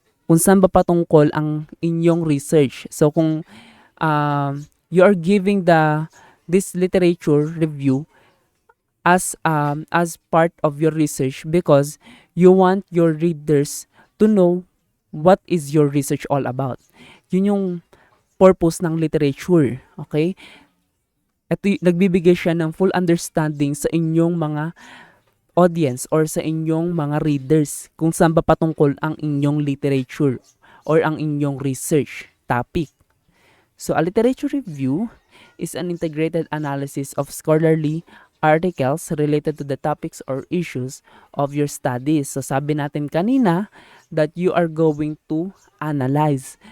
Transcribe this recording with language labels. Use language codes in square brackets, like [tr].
[tl] Kung saan ba patungkol ang inyong [en] research. So kung you are giving this literature review as part of your research because you want your readers to know what is your research all about. [tl] Yun yung purpose ng literature, okay? Ito, nagbibigay siya ng full understanding sa inyong mga audience or sa inyong mga readers kung saan ba patungkol ang inyong literature or ang inyong research topic. [en] So a literature review is an integrated analysis of scholarly articles related to the topics or issues of your studies. So [tl] sabi natin kanina [en] that you are going to analyze.